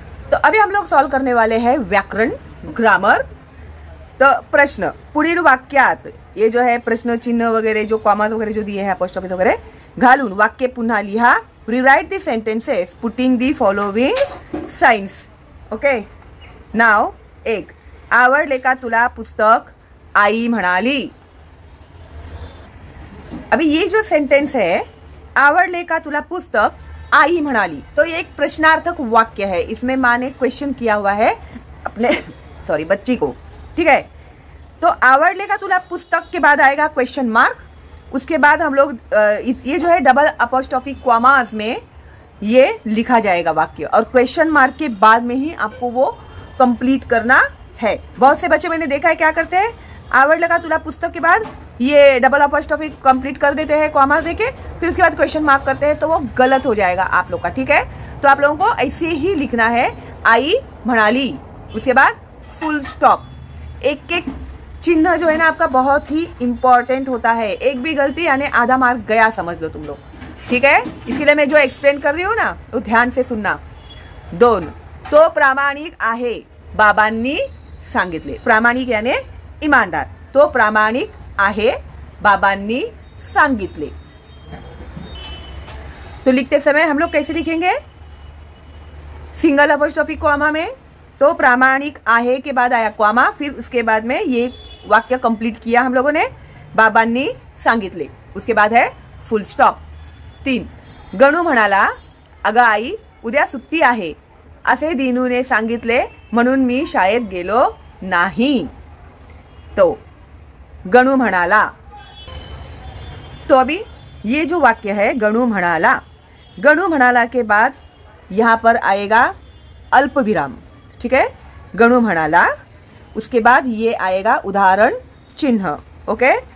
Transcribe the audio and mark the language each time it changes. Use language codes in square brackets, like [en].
[hi] तो अभी हम लोग सॉल्व करने वाले हैं व्याकरण, ग्रामर। तो प्रश्न [mr] पुढील वाक्यात, [hi] ये जो है प्रश्न चिन्ह वगैरह जो कॉमास वगैरह जो दिए हैं, अपोस्ट्रोफी वगैरह [mr] घालून वाक्य पुन्हा लिहा। [en] Rewrite the sentences putting the following signs. [mr] Okay, नाव एक, आवडले का तुला पुस्तक, आई म्हणाली। [hi] अभी ये जो सेंटेंस है, [mr] आवडले का तुला पुस्तक, आई म्हणाली, [hi] तो ये एक प्रश्नार्थक वाक्य है। इसमें माँ ने क्वेश्चन किया हुआ है अपने सॉरी बच्ची को, ठीक है। तो [mr] आवडले का तुला पुस्तक [hi] के बाद आएगा क्वेश्चन मार्क, उसके बाद हम लोग ये जो है डबल अपोस्ट्रोफी कॉमास में ये लिखा जाएगा वाक्य, और क्वेश्चन मार्क के बाद में ही आपको वो कंप्लीट करना है। बहुत से बच्चे मैंने देखा है क्या करते हैं, आवड लगा तुला पुस्तक के बाद ये डबल अपोस्ट्रोफी कंप्लीट कर देते हैं कॉमा देके, फिर उसके बाद क्वेश्चन मार्क करते हैं, तो वो गलत हो जाएगा आप लोग का, ठीक है। तो आप लोगों को ऐसे ही लिखना है, [mr] आई म्हणाली, [hi] उसके बाद फुल स्टॉप। एक एक चिन्ह जो है ना आपका बहुत ही इंपॉर्टेंट होता है, एक भी गलती यानी आधा मार्क गया समझ लो तुम लोग, ठीक है। इसके लिए मैं जो एक्सप्लेन कर रही हूँ ना, तो ध्यान से सुनना। [mr] दोन, तो प्रामाणिक आहे, बाबांनी सांगितले। प्रामाणिक [hi] यानी ईमानदार, [mr] तो प्रामाणिक आहे, बाबांनी सांगितले। [hi] तो लिखते समय हम लोग कैसे लिखेंगे, सिंगल अपोस्ट्रोफी कॉमा में, [mr] तो प्रामाणिक आहे [hi] के बाद आया कॉमा, फिर उसके बाद में ये वाक्य कंप्लीट किया हम लोगों ने, [mr] बाबांनी सांगितले, [hi] उसके बाद है फुल स्टॉप। [mr] 3, गणू म्हणाला, अगं आई उद्या सुट्टी आहे, असे दिनूने सांगितले म्हणून मी शाळेत गेलो नाही। [hi] तो [mr] गणू म्हणाला, [hi] तो अभी ये जो वाक्य है गणू म्हणाला, गणू म्हणाला के बाद यहाँ पर आएगा अल्प विराम, ठीक है। [mr] गणू म्हणाला, [hi] उसके बाद ये आएगा उदाहरण चिन्ह, ओके।